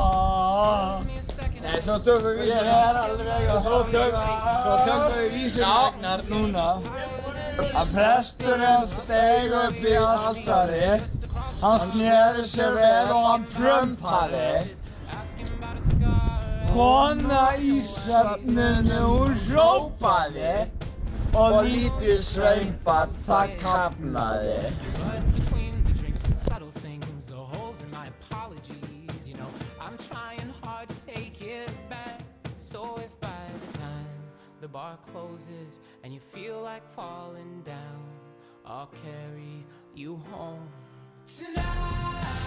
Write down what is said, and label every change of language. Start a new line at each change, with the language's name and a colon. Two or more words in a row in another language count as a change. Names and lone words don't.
Icelandic: Nei, svo tökum við vísumegnar núna að presturinn steig upp í altari. Hann sneri sér vel og hann prumpaði. Kona í svefninu hún hrópaði og lítið sveinbarn það kafnaði.
English: The bar closes and you feel like falling down, I'll carry you home tonight.